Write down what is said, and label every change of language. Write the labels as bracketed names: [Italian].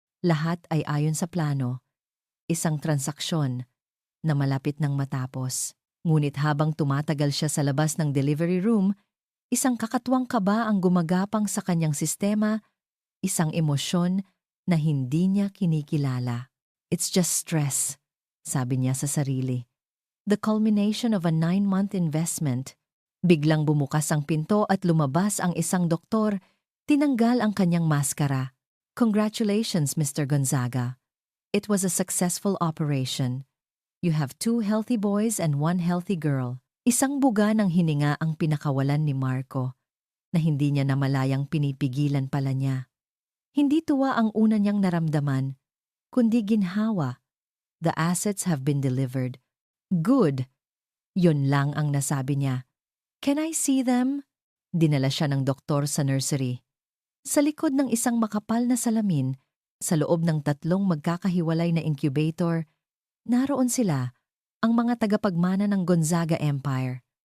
[Filipino] Lahat ay ayon sa plano. Isang transaksyon na malapit nang matapos. Ngunit habang tumatagal siya sa labas ng delivery room, isang kakatuwang kaba ang gumagapang sa kanyang sistema, isang emosyon na hindi niya kinikilala. [English] It's just stress, [Filipino] sabi niya sa sarili. [English] The culmination of a 9-month investment. [Filipino] Biglang bumukas ang pinto at lumabas ang isang doktor, tinanggal ang kanyang maskara. [English] Congratulations, Mr. Gonzaga. It was a successful operation. You have 2 healthy boys and 1 healthy girl. [Filipino] Isang buga ng hininga ang pinakawalan ni Marco, na hindi niya namalayang pinipigilan pala niya. Hindi tuwa ang una niyang naramdaman, kundi ginhawa. [English] The assets have been delivered. Good. [Filipino] Yun lang ang nasabi niya. [English] Can I see them? [Filipino] Dinala siya ng doktor sa nursery. Sa likod ng isang makapal na salamin, sa loob ng 3 magkakahiwalay na incubator, naroon sila, ang mga tagapagmana ng Gonzaga Empire.